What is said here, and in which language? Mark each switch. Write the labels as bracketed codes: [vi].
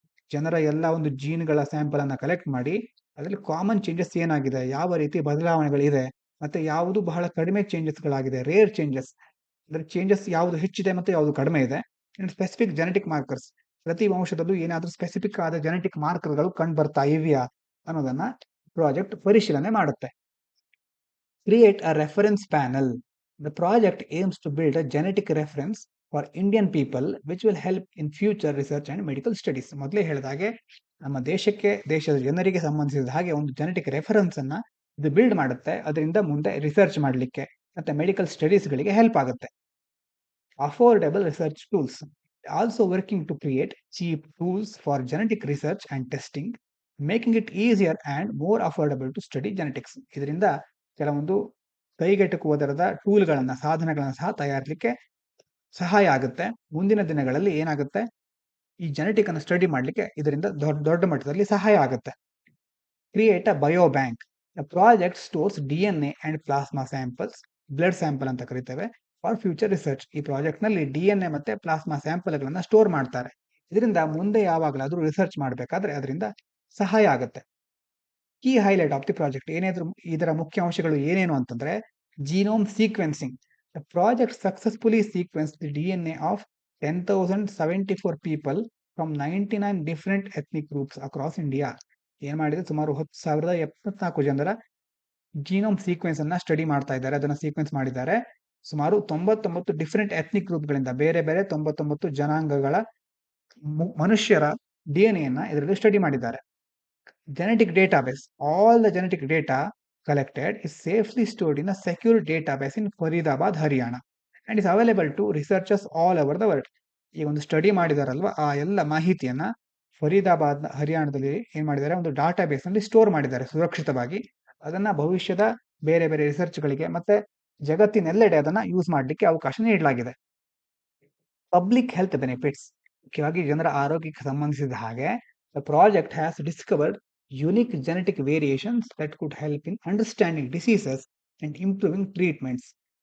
[kn] ಜನರ ಎಲ್ಲ ಒಂದು ಜೀನ್ಗಳ ಸ್ಯಾಂಪಲ್ ಅನ್ನ ಕಲೆಕ್ಟ್ ಮಾಡಿ ಅದರಲ್ಲಿ ಕಾಮನ್ ಚೇಂಜಸ್ ಏನಾಗಿದೆ, ಯಾವ ರೀತಿ ಬದಲಾವಣೆಗಳಿದೆ, ಮತ್ತೆ ಯಾವುದು ಬಹಳ ಕಡಿಮೆ ಚೇಂಜಸ್ಗಳಾಗಿದೆ, ರೇರ್ ಚೇಂಜಸ್, ಅಂದ್ರೆ ಚೇಂಜಸ್ ಯಾವುದು ಹೆಚ್ಚಿದೆ ಮತ್ತು ಯಾವುದು ಕಡಿಮೆ ಇದೆ. [en] and specific genetic markers, [kn] ಪ್ರತಿ ವಂಶದಲ್ಲೂ ಏನಾದರೂ ಸ್ಪೆಸಿಫಿಕ್ ಆದ ಜೆನೆಟಿಕ್ ಮಾರ್ಕರ್ಗಳು ಕಂಡು ಬರ್ತಾ ಇವೆಯಾ ಅನ್ನೋದನ್ನ ಪ್ರಾಜೆಕ್ಟ್ ಪರಿಶೀಲನೆ ಮಾಡುತ್ತೆ. [en] Create a reference panel. The project aims to build a genetic reference for Indian people, which will help in future research and medical studies. [kn] ಮೊದಲೇ ಹೇಳಿದ ಹಾಗೆ ನಮ್ಮ ದೇಶದ ಜನರಿಗೆ ಸಂಬಂಧಿಸಿದ ಹಾಗೆ ಒಂದು ಜೆನೆಟಿಕ್ ರೆಫರೆನ್ಸ್ ಅನ್ನ ಇದು ಬಿಲ್ಡ್ ಮಾಡುತ್ತೆ. ಅದರಿಂದ ಮುಂದೆ ರಿಸರ್ಚ್ ಮಾಡಲಿಕ್ಕೆ ಮತ್ತೆ ಮೆಡಿಕಲ್ ಸ್ಟಡೀಸ್ಗಳಿಗೆ ಹೆಲ್ಪ್ ಆಗುತ್ತೆ. [en] Affordable research tools. Also working to create cheap tools for genetic research and testing, making it easier and more affordable to study genetics. [kn] ಇದರಿಂದ ಕೆಲವೊಂದು ಕೈಗೆಟುಕುವ ದರದ ಟೂಲ್ಗಳನ್ನ ಸಾಧನಗಳನ್ನ ಸಹ ತಯಾರಿಸಲಿಕ್ಕೆ ಸಹಾಯ ಆಗುತ್ತೆ. ಮುಂದಿನ ದಿನಗಳಲ್ಲಿ ಏನಾಗುತ್ತೆ, ಈ ಜೆನೆಟಿಕ್ ಅನ್ನು ಸ್ಟಡಿ ಮಾಡಲಿಕ್ಕೆ ಇದರಿಂದ ದೊಡ್ಡ ಮಟ್ಟದಲ್ಲಿ ಸಹಾಯ ಆಗುತ್ತೆ. [en] Create a bio bank. The project stores DNA and plasma samples, [kn] blood sample ಅಂತ ಕರಿತೇವೆ, [en] For future research. [kn] ಈ ಪ್ರಾಜೆಕ್ಟ್ ನಲ್ಲಿ DNA ಮತ್ತೆ ಪ್ಲಾಸ್ಮಾ ಸ್ಯಾಂಪಲ್ಗಳನ್ನ ಸ್ಟೋರ್ ಮಾಡ್ತಾರೆ. ಇದರಿಂದ ಮುಂದೆ ಯಾವಾಗಲಾದ್ರೂ ರಿಸರ್ಚ್ ಮಾಡಬೇಕಾದ್ರೆ ಅದರಿಂದ ಸಹಾಯ ಆಗುತ್ತೆ. [en] key highlight of the project, [kn] ಇದರ ಮುಖ್ಯ ಅಂಶಗಳು ಏನೇನು ಅಂತಂದ್ರೆ, genome sequencing. [en] The project successfully sequence the DNA of 10,074 people from 99 different ethnic groups across India. [kn] ಏನ್ ಮಾಡಿದೆ, ಸುಮಾರು 10,074 ಜನರ ಜೀನೋಮ್ ಸೀಕ್ವೆನ್ಸ್ ಅನ್ನ ಸ್ಟಡಿ ಮಾಡ್ತಾ ಇದ್ದಾರೆ, ಅದನ್ನ ಸೀಕ್ವೆನ್ಸ್ ಮಾಡಿದ್ದಾರೆ. ಸುಮಾರು 99 ಡಿಫರೆಂಟ್ ಎಥ್ನಿಕ್ ಗ್ರೂಪ್ಗಳಿಂದ, ಬೇರೆ ಬೇರೆ 99 ಜನಾಂಗಗಳ ಮನುಷ್ಯರ DNA ಅನ್ನ ಇದರಲ್ಲಿ ಸ್ಟಡಿ ಮಾಡಿದ್ದಾರೆ. [en] Genetic database. All the genetic data collected is safely stored in a secure database in Faridabad, Haryana, and is available to researchers all over the world. [kn] ಈ ಒಂದು ಸ್ಟಡಿ ಮಾಡಿದಾರಲ್ವಾ, ಆ ಎಲ್ಲ ಮಾಹಿತಿಯನ್ನ ಫರೀದಾಬಾದ್ ಹರಿಯಾಣದಲ್ಲಿ ಏನ್ ಮಾಡಿದ್ದಾರೆ, ಒಂದು ಡಾಟಾಬೇಸ್ ನಲ್ಲಿ ಸ್ಟೋರ್ ಮಾಡಿದ್ದಾರೆ ಸುರಕ್ಷಿತವಾಗಿ. ಅದನ್ನ ಭವಿಷ್ಯದ ಬೇರೆ ಬೇರೆ ರಿಸರ್ಚ್ಗಳಿಗೆ ಮತ್ತೆ ಜಗತ್ತಿನೆಲ್ಲೆಡೆ ಅದನ್ನ ಯೂಸ್ ಮಾಡಲಿಕ್ಕೆ ಅವಕಾಶ ನೀಡಲಾಗಿದೆ. [en] public health benefits, [kn] ಮುಖ್ಯವಾಗಿ ಜನರ ಆರೋಗ್ಯಕ್ಕೆ ಸಂಬಂಧಿಸಿದ ಹಾಗೆ, [en] The project has discovered unique genetic variations that could help in understanding diseases and improving treatments.